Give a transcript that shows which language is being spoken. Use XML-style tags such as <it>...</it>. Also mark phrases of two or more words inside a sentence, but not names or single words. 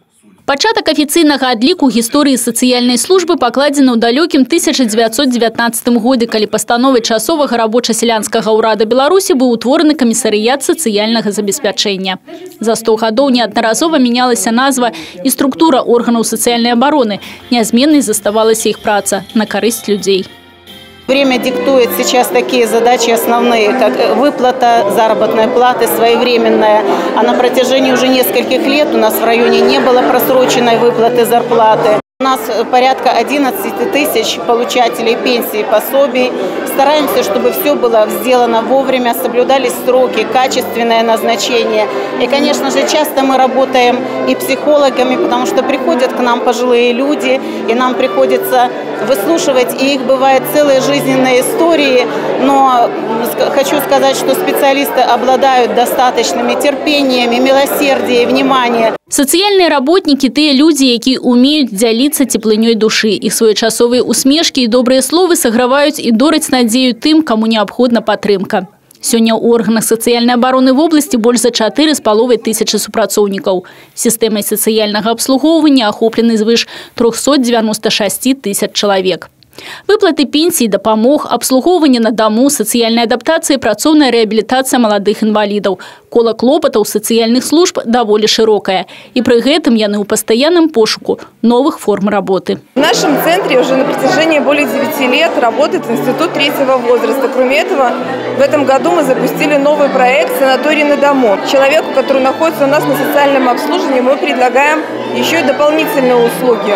<be>Пачатак афіцыйнага адліку гісторыі сацыяльнай службы пакладзены ў далёкім 1919 годзе, калі пастановай часовага рабоча-сялянскага ўрада Беларусі быў утвораны камісарыят сацыяльнага забеспячэння. За 100 гадоў неаднаразова мянялася назва і структура органаў сацыяльнай абароны. Нязменнай заставалася іх праца на карысць людзей.</be> <ru>Время диктует сейчас такие задачи основные, как выплата заработной платы своевременная. А на протяжении уже нескольких лет у нас в районе не было просроченной выплаты зарплаты. У нас порядка 11 тысяч получателей пенсий и пособий. Стараемся, чтобы все было сделано вовремя, соблюдались сроки, качественное назначение. И, конечно же, часто мы работаем и психологами, потому что приходят к нам пожилые люди, и нам приходится выслушивать, и их бывают целые жизненные истории. Но хочу сказать, что специалисты обладают достаточными терпением, милосердием, вниманием.</ru> <be>Сацыяльныя работнікі тыя людзі, якія умеюць дзяліцца цеплынёй душы. Іх своечасовыя усмешкі і добрыя словы саграваюць і дораць надзею тым, каму неабходна падтрымка. Сёння ў органах сацыяльнай абароны</be> <ru>в области</ru> <be>больш за 4,5 тысячы супрацоўнікаў. Сістэмай сацыяльнага абслугоўвання ахоплены звыш 396 тысяч чалавек. Выплаты пенсій, дапамог, абслугоўванне на даму, сацыяльная адаптацыя, працоўная рэабілітацыя маладых інвалідаў. Кола клопатаў сацыяльных служб даволі шырокая. І пры гэтым яны ў пастаянным пошуку новых форм работы.</be> <ru>В нашем центре уже на протяжении более 9 лет работает институт третьего возраста. Кроме этого, в этом году мы запустили новый проект «Санаторий на дому». Человеку, который находится у нас на социальном обслуживании, мы предлагаем еще и дополнительные услуги.</ru>